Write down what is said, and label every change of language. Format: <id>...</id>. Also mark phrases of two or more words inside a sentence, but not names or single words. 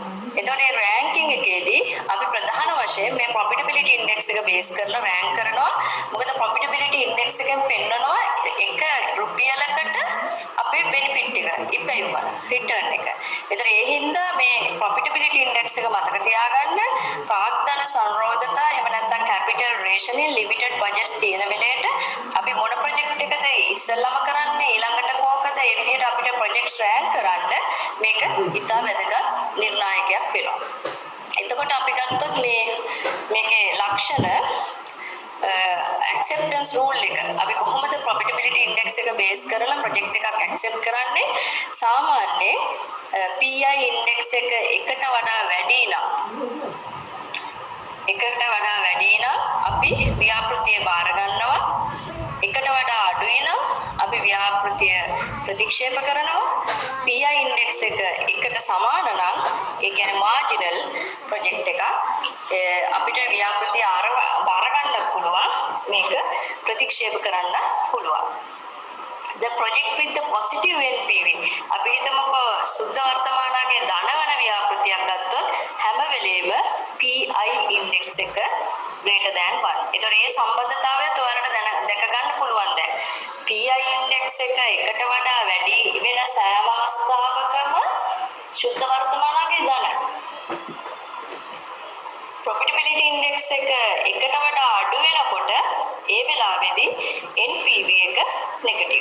<si>ඒතකොට මේ රෑන්කින් එකේදී අපි ප්‍රධාන වශයෙන් මේ</si> <en>profitability index</en> <si>එක බේස් කරලා රෑන්ක් කරනවා. මොකද</si> <en>profitability index</en> <si>එකෙන් පෙන්නනවා එක රුපියලකට අපේ benefit එක, ඉපැයුම, return එක. ඒතකොට ඒ හින්දා මේ</si> <en>profitability index</en> <si>එක මතක තියාගන්න. ප්‍රාග්ධන සංරෝධතා එහෙම නැත්නම්</si> <en>capital rationing limited budgets</en> <si>තියෙන වෙලේට අපි මොන ප්‍රොජෙක්ට් එකද ඉස්සෙල්ලාම කරන්නේ ඊළඟට කොහොමද ඒ විදිහට අපිට ප්‍රොජෙක්ට්ස් රෑන්ක් කරන්න මේක ඉතා වැදගත් නිර්ණායකයක් වෙනවා. එතකොට අපි ගත්තොත් මේකේ ලක්ෂණ</si> <en>acceptance rule</en> <si>එක අපි කොහොමද</si> <en>profitability index</en> <si>එක බේස් කරලා ප්‍රොජෙක්ට් එකක් accept කරන්නේ? සාමාන්‍යයෙන්</si> <en>PI index</en> <si>එක එකට වඩා වැඩි නම් අපි ව්‍යාපෘතිය බාර ගන්නවා. එකට වඩා අඩුයි නම් අපි ව්‍යාපෘතිය ප්‍රතික්ෂේප කරනවා.</si> <en>PI index</en> <si>එක එකට සමාන නම් ඒ කියන්නේ</si> <en>marginal project</en> <si>එක අපිට ව්‍යාපෘතිය බාර ගන්න පුළුවන්. මේක ප්‍රතික්ෂේප කරන්න පුළුවන්.</si> <en>The project with the positive NPV</en> <si>අපි හිතමුකෝ සුද්ධ වර්තමානයේ ධනවන ව්‍යාපෘතියක් ගත්තොත් හැම වෙලෙම</si> <en>PI index</en> <si>එක</si> <en>greater than 1.</en> <si>ඒතකොට මේ සම්බන්ධතාවයත් ඔයාලට දැක ගන්න පුළුවන් දැන්.</si> <en>PI index</en> <si>එක එකට වඩා වැඩි වෙන සෑම අවස්ථාවකම සුද්ධ වර්තමානයේ ධන.</si> <en>profitability index</en> <si>එක එකට වඩා අඩු වෙනකොට ඒ වෙලාවේදී NPV එක නෙගටිව්.</si>